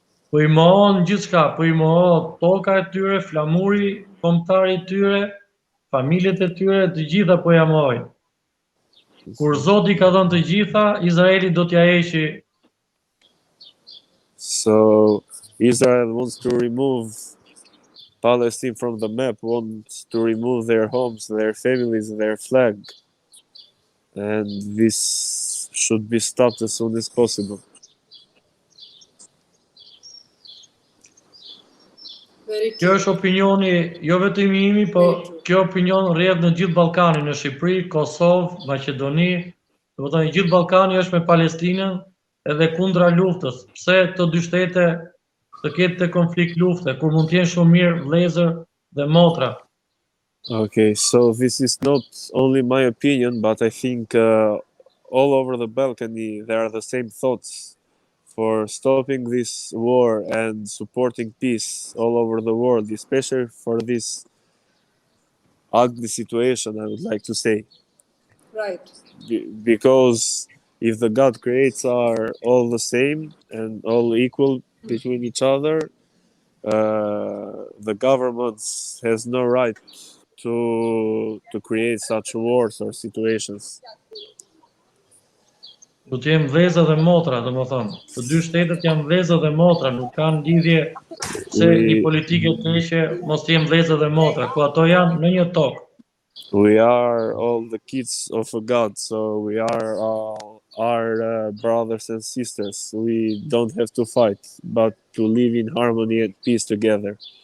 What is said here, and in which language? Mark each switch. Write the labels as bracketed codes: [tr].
[sq] Po i mohon gjithçka, po i mohon toka e tyre, flamuri kombëtari i tyre, familjet e tyre, të gjitha po ja mohojnë. Kur Zoti ka dhënë të gjitha, Izraeli do t'ja heqë. [en] So Israel wants to remove Palestine from the map, wants to remove their homes, their families, their flag, and this should be stopped as soon as possible. [sq] Kjo është opinioni jo vetëm i imi, po kjo opinion rrjedh në gjithë Ballkanin, në Shqipëri, Kosovë, Maqedoni, domethënë gjithë Ballkani është me Palestinën edhe kundra luftës. Pse të dy shtete të ketë konflikt lufte, kur mund të jenë shumë mirë vëllezër dhe motra. [en] Okay, so this is not only my opinion, but I think all over the Balkany there are the same thoughts for stopping this war and supporting peace all over the world, especially for this ugly situation, I would like to say. Right. Because if the God creates are all the same and all equal between each other, the government has no right to create such wars or situations. [sq] Do të jenë vëllezër dhe motra, domethënë. Të dy shtetet janë vëllezër dhe motra, nuk kanë lidhje se një politikë e keqe mos të jenë vëllezër dhe motra, ku ato janë në një tokë. [en] We are all the kids of a God, so we are all our brothers and sisters. We don't have to fight, but to live in harmony and peace together.